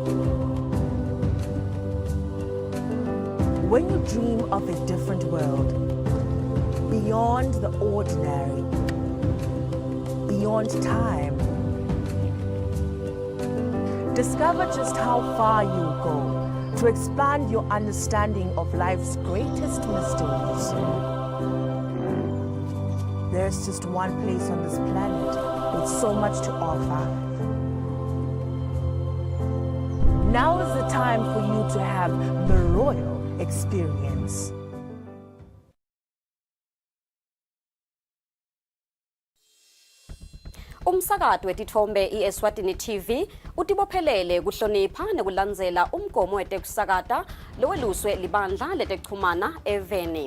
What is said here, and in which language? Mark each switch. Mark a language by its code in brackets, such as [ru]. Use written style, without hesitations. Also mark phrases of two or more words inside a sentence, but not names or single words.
[en] When you dream of a different world, beyond the ordinary, beyond time, discover just how far you go to expand your understanding of life's greatest mysteries. is just one place on this planet with so much to offer. Now is the time for you to have the royal experience. [ss] Umsakazo wetithombe iEswatini TV utibophelele kuhlonipha nekulandzela umgomo wetekusakata loweluswe libandla letekuchumana eVeni.